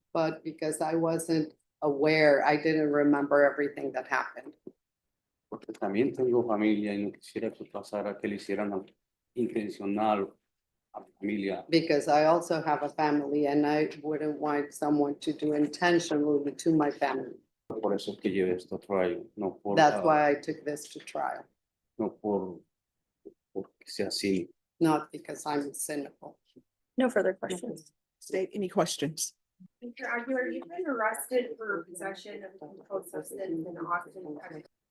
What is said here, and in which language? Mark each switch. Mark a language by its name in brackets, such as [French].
[English] But because I wasn't aware, I didn't remember everything that happened. [Spanish] Porque también tengo familia y no quisiera que pasara, que le hicieran algo intencional a mi familia. [English] Because I also have a family and I wouldn't want someone to do intentionally to my family. [Spanish] Por eso es que llevé esto a trial, no por, [English] That's why I took this to trial, [Spanish] no porque sea así. [English] not because I'm cynical. No further questions. State any questions? Mr. Aguilar, you've been arrested for possession of a controlled substance in Austin, Texas.